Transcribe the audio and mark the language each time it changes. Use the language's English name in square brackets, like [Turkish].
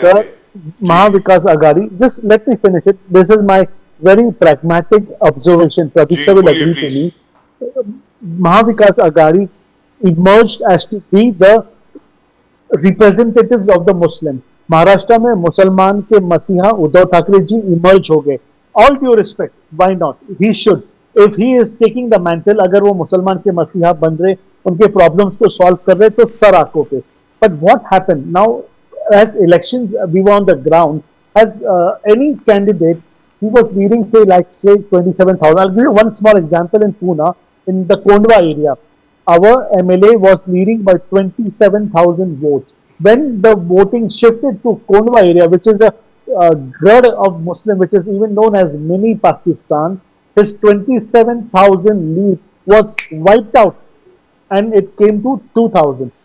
[English] Sir, Mahavikas Aghadi, just let me finish it. This is my very pragmatic observation. Pradeep [Hindi] ji, [English] sir will [Hindi] बोलिए, [English] agree to please. me. Mahavikas Aghadi emerged as to be the representatives of the Muslim. [Hindi] Maharashtra में मुसलमान के मसीहा Uddhav Thackeray ji emerge हो गए. [English] All due respect, why not? He should. If he is taking the mantle, [Hindi] अगर वो मुसलमान के मसीहा बन रहे, उनके problems को solve कर रहे, तो सर आंखों पे. [English] But what happened now? As elections we were on the ground, as any candidate, he was leading say 27,000. I'll give you one small example in Pune, in the Kondwa area. Our MLA was leading by 27,000 votes. When the voting shifted to Kondwa area, which is a grid of Muslim, which is even known as mini Pakistan, his 27,000 lead was wiped out and it came to 2,000.